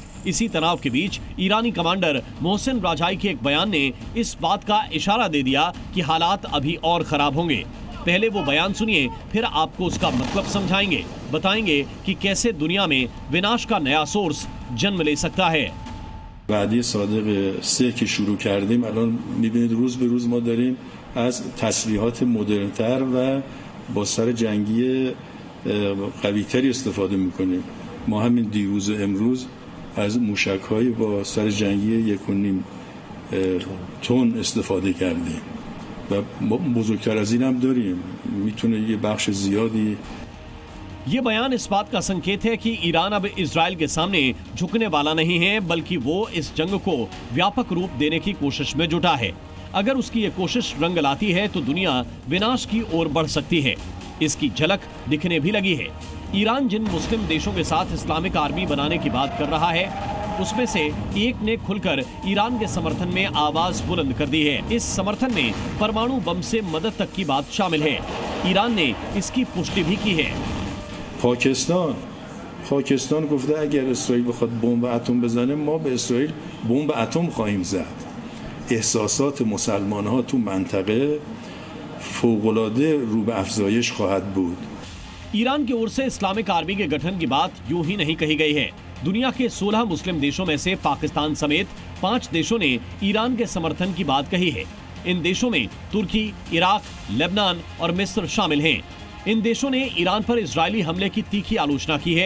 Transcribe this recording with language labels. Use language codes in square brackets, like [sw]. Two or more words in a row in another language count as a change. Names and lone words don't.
[hi] इसी तनाव के बीच ईरानी कमांडर मोहसिन राजाई के एक बयान ने इस बात का इशारा दे दिया कि हालात अभी और खराब होंगे। पहले वो बयान सुनिए, फिर आपको उसका मतलब समझाएंगे, बताएंगे कि कैसे दुनिया में विनाश का नया सोर्स जन्म ले सकता है। [fa] وعده صادق 3 که شروع کردیم الان می‌بینید روز به روز ما داریم از تسلیحات مدرن‌تر و با سر جنگی قوی‌تری استفاده می‌کنیم. ما همین دیروز و امروز از موشک‌های با سر جنگی 1.5 تن استفاده کردیم. و بزرگتر از این هم داریم میتونه یه بخش زیادی [hi] ये बयान इस बात का संकेत है कि ईरान अब इजरायल के सामने झुकने वाला नहीं है, बल्कि वो इस जंग को व्यापक रूप देने की कोशिश में जुटा है। अगर उसकी ये कोशिश रंग लाती है तो दुनिया विनाश की ओर बढ़ सकती है। इसकी झलक दिखने भी लगी है। ईरान जिन मुस्लिम देशों के साथ इस्लामिक आर्मी बनाने की बात कर रहा है, उसमें से एक ने खुलकर ईरान के समर्थन में आवाज बुलंद कर दी है। इस समर्थन में परमाणु बम से मदद तक की बात शामिल है। ईरान ने इसकी पुष्टि भी की है। [fa] پاکستان گفته اگر اسرائیل بخواد بمب اتم بزنه ما به اسرائیل بمب اتم خواهیم زد. احساسات مسلمان‌ها تو منطقه فوق‌العاده رو به افزایش خواهد بود. [hi] ईरान की ओर से इस्लामिक आर्मी के गठन की बात यूं ही नहीं कही गई है। दुनिया के 16 मुस्लिम देशों में से पाकिस्तान समेत 5 देशों ने ईरान के समर्थन की बात कही है। इन देशों में तुर्की, इराक, लेबनान और मिस्र शामिल हैं। इन देशों ने ईरान पर इजरायली हमले की तीखी आलोचना की है।